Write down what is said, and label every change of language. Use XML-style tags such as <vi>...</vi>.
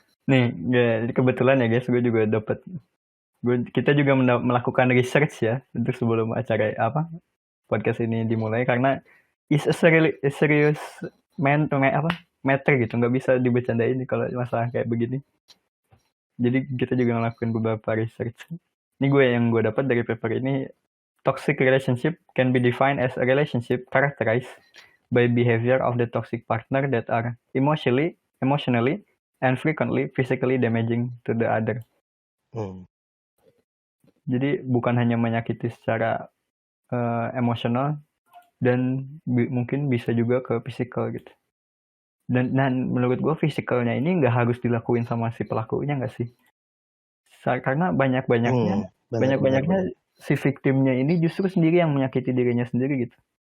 <id>Nih, kebetulan ya guys, gue juga kita juga melakukan research ya untuk sebelum acara podcast ini dimulai, karena is a serious matter gitu, nggak bisa dibercandain kalau masalah kayak begini. Jadi kita juga ngelakuin beberapa research.</id> <en>Ini yang gue dapat dari paper ini, toxic relationship can be defined as a relationship characterized by behavior of the toxic partner that are emotionally and frequently physically damaging to the other.</en> <id>Jadi bukan hanya menyakiti secara emosional, dan mungkin bisa juga ke physical gitu. Dan menurut gue physicalnya ini nggak harus dilakuin sama si pelakunya nggak sih? Karena banyak-banyaknya si victimnya ini justru sendiri yang menyakiti dirinya sendiri gitu.</id>